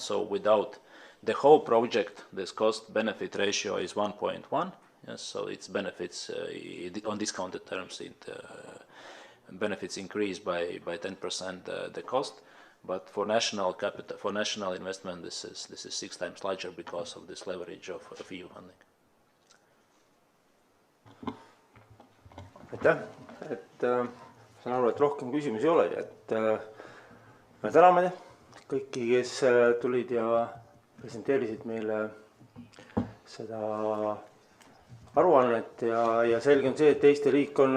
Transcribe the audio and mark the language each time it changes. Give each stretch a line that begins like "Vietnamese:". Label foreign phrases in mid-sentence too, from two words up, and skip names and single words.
English: So without the whole project, this cost-benefit ratio is 1.1. Yes, so its benefits on discounted terms, benefits increase by 10% the cost. But for national capital, for national investment, this is 6 times larger because of this leverage of EU funding.
Estonian: Aitäh, saan aru, et rohkem küsimusi ei ole, et me täname kõiki, kes tulid ja presenteerisid meile seda aruannet ja selge on see, et Eesti riik on